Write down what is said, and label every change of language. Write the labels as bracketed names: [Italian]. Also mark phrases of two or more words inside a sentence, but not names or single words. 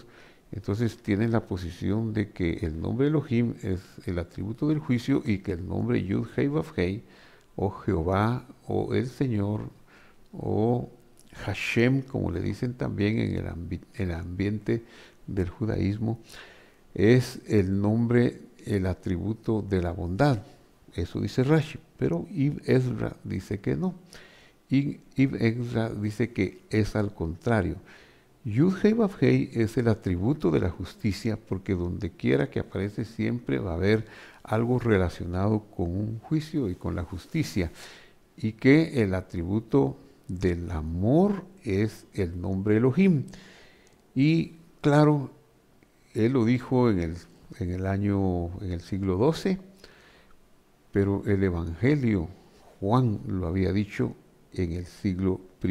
[Spanish] Entonces tienen la posición de que el nombre Elohim es el atributo del juicio, y que el nombre Yud-Hei Vav-Hei, o Jehová, o el Señor, o Hashem, como le dicen también en el ambiente del judaísmo, es el nombre, el atributo de la bondad. Eso dice Rashi, pero Ibn Ezra dice que no. Ibn Ezra dice que es al contrario. Yud-Hei Vav-Hei es el atributo de la justicia, porque donde quiera que aparece siempre va a haber algo relacionado con un juicio y con la justicia, y que el atributo del amor es el nombre Elohim. Y claro, él lo dijo en el siglo XII, pero el Evangelio, Juan lo había dicho en el siglo I.